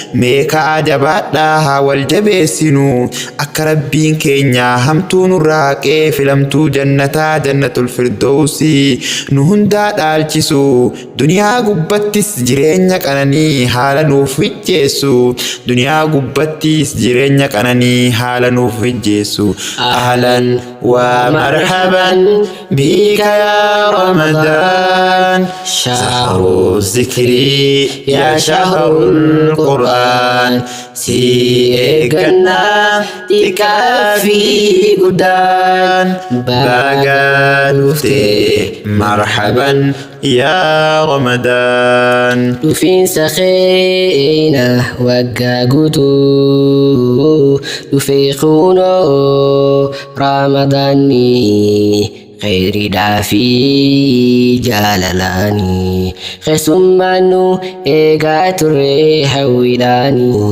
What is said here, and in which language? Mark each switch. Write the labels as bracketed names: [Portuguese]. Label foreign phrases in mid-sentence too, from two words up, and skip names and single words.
[Oromo] Mee ka'aa jabaadhaa haa wal jabeessinu. Akka Rabbiin keenya hamtuu nurraa haqee filamtuu jannataa Jannatul Firdawsi nu hundaa dhaalchisu. Duniyaa gubbattis jireenya qananii haala nuuf mijjeessu. Duniyaa gubbattis jireenya qananii haala nuuf mijjeessu. [Arabic] أهلا ومرحبا بك يا رمضان. شهر ذكر يا شهر القرآن. [Oromo] Si eeggannaa xiqqaa fi guddaan. Baga dhufte [Arabic] مرحبا يا رمضان. [Oromo] Dhufiinsa keena waggaa guutuu dhufee kunoo Ramadaanni khayriidhaa fi jaalalaani. Keessummaan nu eegaa turre hawwiidhaani.